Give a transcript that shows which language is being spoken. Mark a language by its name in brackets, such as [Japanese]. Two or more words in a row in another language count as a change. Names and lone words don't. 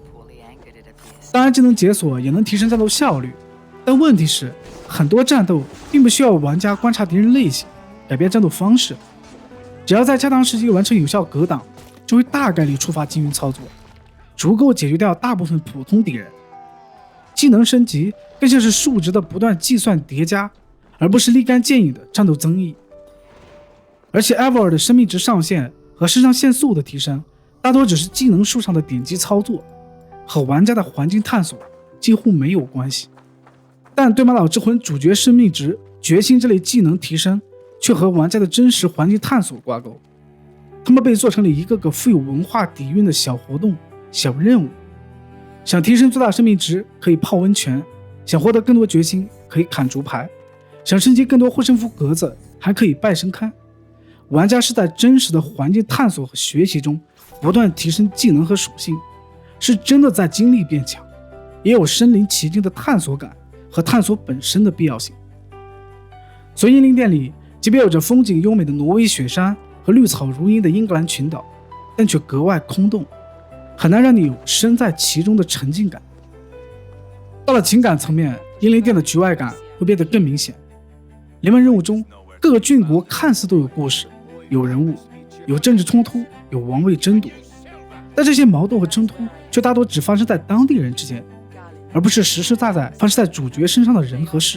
[Chinese] 當然技能解鎖也能提升戰鬥效率，但問題是很多戰鬥並不需要玩家觀察敵人類型改變戰鬥方式，只要在恰当时机完成有效格擋，就會大概率觸發禁運操作，足夠解決掉大部分普通敵人。技能升級更像是數值的不斷計算疊加，而不是立竿見影的戰鬥增益。而且 Eivor 的生命值上限和肾上腺素的提升大多只是技能樹上的点擊操作，和玩家的環境探索幾乎沒有關係。但对马島之魂主角生命值、決心這類技能提升卻和玩家的真實環境探索掛鈎，他們被做成了一個個富有文化底蘊的小活動、小任務。想提升最大生命值可以泡溫泉， 想獲得更多決心，可以砍竹牌；想升級更多護身符格子，還可以拜神龕。玩家是在真實的環境探索和學習中不斷提升技能和屬性，是真的在經歷變強，也有身臨其境的探索感和探索本身的必要性。所以英灵殿里即便有着風景優美的挪威雪山和綠草如茵的英格蘭群島，但卻格外空洞，很難讓你有身在其中的沉浸感。到了情感層面，英灵殿的局外感會變得更明顯。联盟任務中，各個郡國看似都有故事，有人物，有政治衝突，有王位爭夺，但這些矛盾和衝突卻大多只發生在當地人之間，而不是實實在在發生在主角身上的人和事。